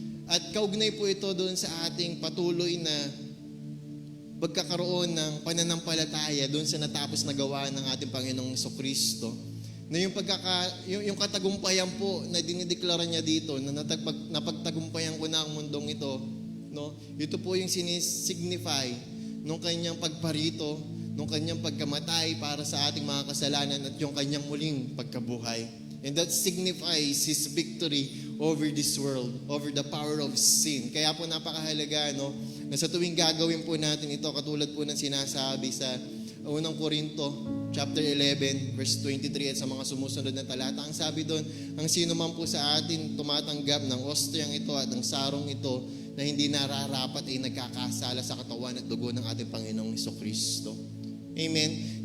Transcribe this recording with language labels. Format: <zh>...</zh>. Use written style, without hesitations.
<tl>At kaugnay po ito doon sa ating patuloy na pagkakaroon ng pananampalataya doon sa natapos na gawa ng ating Panginoong Kristo, na yung katagumpayan po na dinideklara niya dito, na napagtagumpayan ko na ang mundong ito, ito po yung sinisignify nung kanyang pagparito, nung kanyang pagkamatay para sa ating mga kasalanan at yung kanyang muling pagkabuhay.</tl> <en>And that signifies His victory over this world, over the power of sin.</en> <tl>Kaya po napakahalaga, na sa tuwing gagawin po natin ito, katulad po ng sinasabi sa unang Korinto, chapter 11, verse 23, at sa mga sumusunod na talata, ang sabi doon, ang sino man po sa atin tumatanggap ng ostyang ito at ng sarong ito na hindi nararapat ay nagkakasala sa katawan at dugo ng ating Panginoong Kristo. Amen?</tl>